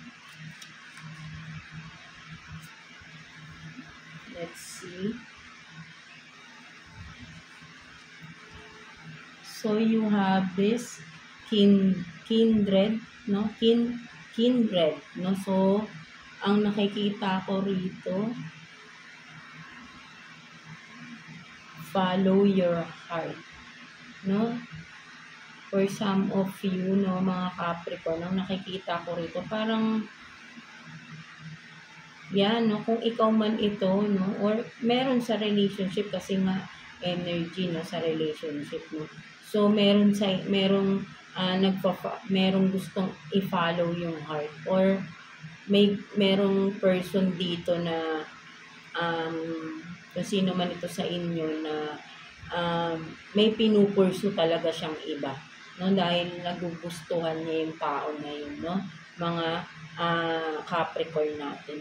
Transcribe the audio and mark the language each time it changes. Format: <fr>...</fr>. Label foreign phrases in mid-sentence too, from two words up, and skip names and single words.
<en>Let's see. So, you have this kindred, no? Kindred, no? So,</en> <tl>ang nakikita ko rito,</tl> <en>follow your heart, no? For some of you, no,</en> <tl>mga Capricorn, ang nakikita ko rito, parang, yan, no, kung ikaw man ito, no, or meron sa relationship, kasi nga, energy, no, sa relationship, no. So, merong gustong i-follow yung heart, or merong person dito na, kung sino man ito sa inyo na may pinupursu talaga siyang iba, no, dahil nagugustuhan niya yung tao na yun, no, mga Capricorn natin.</tl>